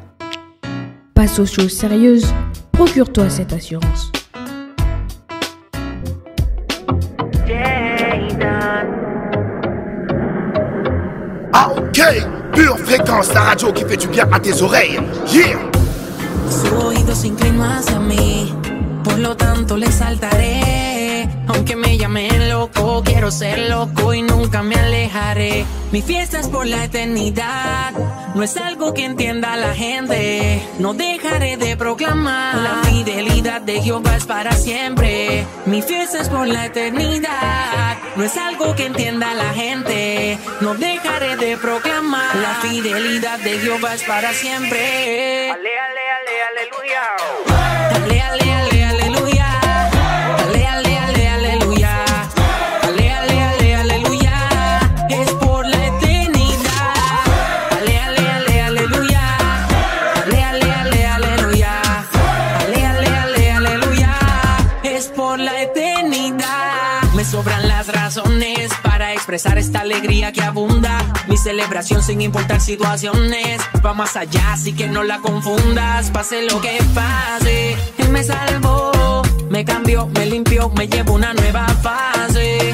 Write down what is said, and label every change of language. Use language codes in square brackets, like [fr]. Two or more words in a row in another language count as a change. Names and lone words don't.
[fr] Passe aux choses sérieuses, procure-toi cette assurance. Ah ok, pure fréquence, la radio qui fait du bien à tes oreilles. [en] Yeah. [es] Su oído se inclinó hacia mí, por lo tanto le exaltaré. Aunque me llamen loco, quiero ser loco y nunca me alejaré. Mi fiesta es por la eternidad, no es algo que entienda la gente. No dejaré de proclamar, la fidelidad de Jehová es para siempre. Mi fiesta es por la eternidad, no es algo que entienda la gente. No dejaré de proclamar, la fidelidad de Jehová es para siempre. Ale, ale, ale, aleluya. Ale, ale, ale, aleluya. Ale, ale, ale, aleluya. Ale, ale, ale, aleluya. Es por la eternidad. Ale, ale, ale, aleluya. Ale, ale, ale, aleluya. Ale, ale, ale, aleluya. Es por la eternidad. Me sobran las razones para expresar esta alegría que abunda. Mi celebración sin importar situaciones va más allá, así que no la confundas. Pase lo que pase, Él me salvó, me cambió, me limpió, me llevó una nueva fase.